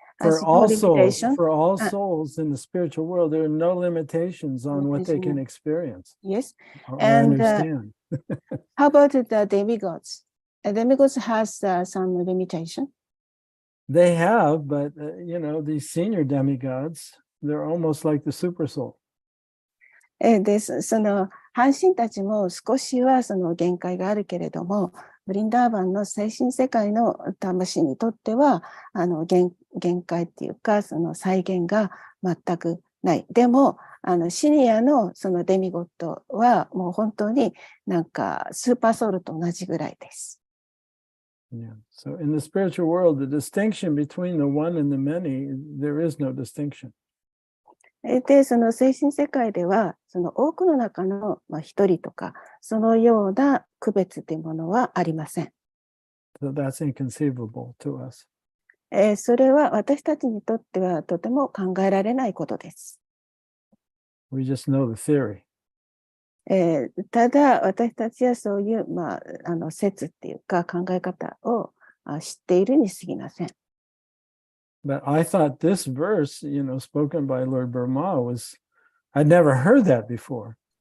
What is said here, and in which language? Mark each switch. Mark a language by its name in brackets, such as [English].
[English] for all souls in the spiritual world, there are no limitations on what they can experience. Yes, or and understand. How about the demigods? Demigods has some limitation. They have, but these senior demigods, they're almost like the super soul. [Japanese] です。阪神たちも少しは限界があるけれども、ブリンダーバンの精神世界の魂にとっては限界っていうか再現が全くない。でもシニアのデミゴットはもう本当になんかスーパーソウルと同じぐらいです。 [English] Yeah. So in the spiritual world, the distinction between the one and the many, there is no distinction. [Japanese] で、精神世界では、多くの中の一人とか、そのような区別というものはありません。 [English] So that's inconceivable to us. [Japanese] それは私たちにとってはとても考えられないことです。 [English] We just know the theory. [Japanese] ただ、私たちはそういう、説っていうか考え方を知っているに過ぎません。 [English] But I thought this verse, spoken by Lord Brahma I'd never heard that before.